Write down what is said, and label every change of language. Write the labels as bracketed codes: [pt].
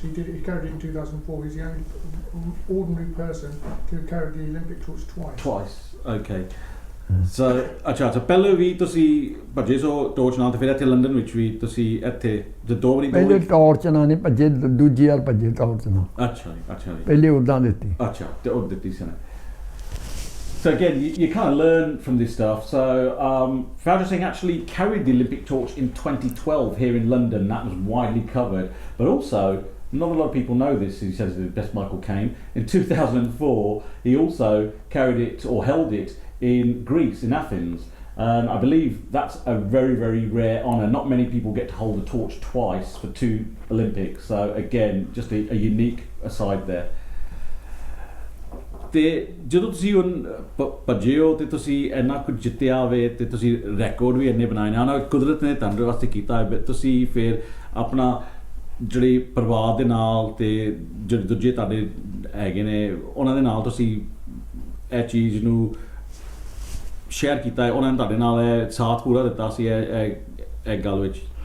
[en] He carried it in 2004. He's the only ordinary person to have carried the Olympic torch twice. Okay. [pa] So ਅੱਛਾ so ਪਹਿਲੇ ਵੀ ਤੁਸੀਂ ਭੱਜੇ ਸੋ torch ਨਾਲ ਤੇ ਫਿਰ ਇੱਥੇ ਲੰਡਨ ਵਿੱਚ ਵੀ ਤੁਸੀਂ ਇੱਥੇ ਜੇ ਦੋ ਵਾਰੀ ਪਹਿਲੇ ਟੋਰਚ ਨਾਲ ਨਹੀਂ ਭੱਜੇ ਦੂਜੀ ਵਾਰ ਭੱਜੇ ਟੋਰਚ ਨਾਲ ਅੱਛਾ ਜੀ ਪਹਿਲੇ ਉਦਾਂ ਦਿੱਤੀ ਅੱਛਾ ਤੇ ਉਹ ਦਿੱਤੀ ਸੀ ਨਾ [en] So again, you kind of learn from this stuff. So Fauja Singh actually carried the Olympic torch in 2012 here in London. That was widely covered. But also, not a lot of people know this. He says the best Michael Caine. In 2004, he also carried it or held it in Greece, in Athens. And I believe that's a very, very rare honour. Not many people get to hold a torch twice for 2 Olympics. So again, just a unique aside there. [pa] ਤੇ ਜਦੋਂ ਤੁਸੀਂ ਹੁਣ ਭੱਜੇ ਹੋ ਤੇ ਤੁਸੀਂ ਇੰਨਾ ਕੁਝ ਜਿੱਤਿਆ ਹੋਵੇ ਤੇ ਤੁਸੀਂ ਰੈਕੋਰਡ ਵੀ ਇੰਨੇ ਬਣਾਏ ਨੇ ਉਹਨਾਂ ਕੁਦਰਤ ਨੇ ਤੁਹਾਡੇ ਵਾਸਤੇ ਕੀਤਾ ਹੈ ਤੁਸੀਂ ਫਿਰ ਆਪਣਾ ਜਿਹੜੇ ਪਰਿਵਾਰ ਦੇ ਨਾਲ ਤੇ ਜਿਹੜੇ ਦੂਜੇ ਤੁਹਾਡੇ ਹੈਗੇ ਨੇ ਉਹਨਾਂ ਦੇ ਨਾਲ ਤੁਸੀਂ ਇਹ ਚੀਜ਼ ਨੂੰ ਸ਼ੇਅਰ ਕੀਤਾ ਹੈ ਉਹਨਾਂ ਨੇ ਤੁਹਾਡੇ ਨਾਲ ਇਹ ਸਾਥ ਪੂਰਾ ਦਿੱਤਾ ਸੀ ਇਹ ਗੱਲ ਵਿੱਚ